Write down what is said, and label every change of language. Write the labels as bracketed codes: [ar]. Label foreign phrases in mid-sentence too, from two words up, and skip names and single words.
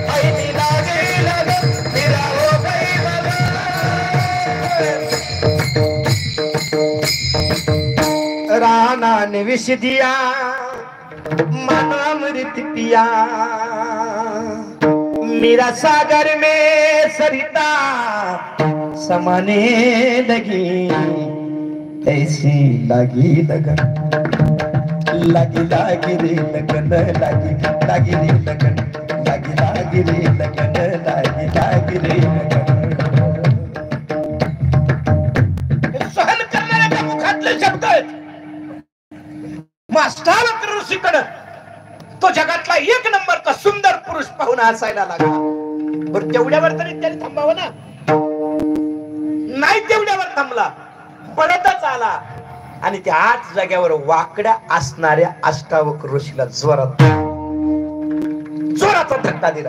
[hi] ऐसी लगी लगन मेरा हो गई मगन. राणा ने विष दिया मानो अमृत पिया. मेरा सागर में सरिता समाने लगी. ऐसी लगी लगन लगी लागी रे लगन लागी लागी रे लगन लागी लागी रे लगन लागी लागी रे लगन. [mr] सहन करणाऱ्याच्या मुखातले शब्द आहेत. अष्टावक्र ऋषीकडे तो जगातला एक नंबरचा सुंदर पुरुष पाहून हसायला लागला. बरं तेवढ्यावर तरी त्याने थांबावं ना. नाही तेवढ्यावर थांबला, पडतच आला आणि त्या 8 जाग्यावर वाकड्या असणाऱ्या अष्टावक्र ऋषीला जोराचा धक्का दिला.